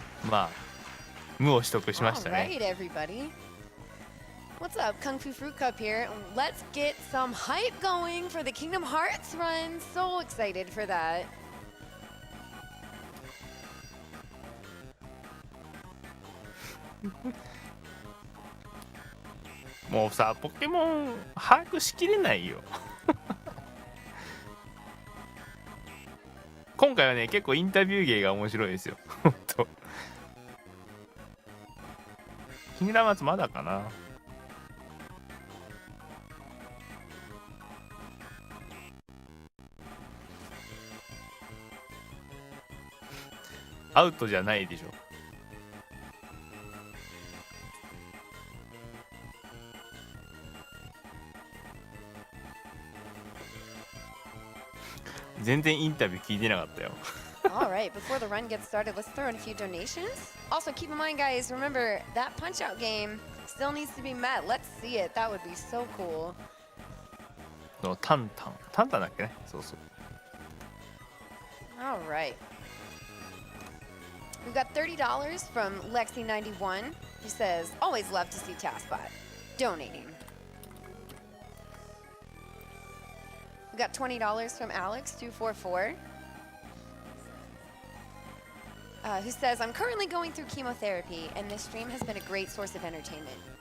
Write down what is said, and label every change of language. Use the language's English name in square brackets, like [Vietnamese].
[Japanese] まあ無を取得しました [English] All ね right, everybody. What's up? Kung Fu Fruit Cup here. Let's get some hype going for the Kingdom Hearts run. So excited for that. [Japanese] もうさポケモン把握しきれないよ今回はね結構インタビュー芸が面白いですよ本当キングダムハーツまだかなアウトじゃないでしょ全然インタビュー聞いてなかったよ [English] All right, before the run gets started, let's throw in a few donations. Also, keep in mind, guys, remember that Punch-Out game still needs to be met. Let's see it. That would be so cool. [Japanese] タンタンだっけねそうそう [English] All right. We've got $30 from Lexi91, who says, always love to see TaskBot donating. We got $20 from Alex244, who says, I'm currently going through chemotherapy, and this stream has been a great source of entertainment.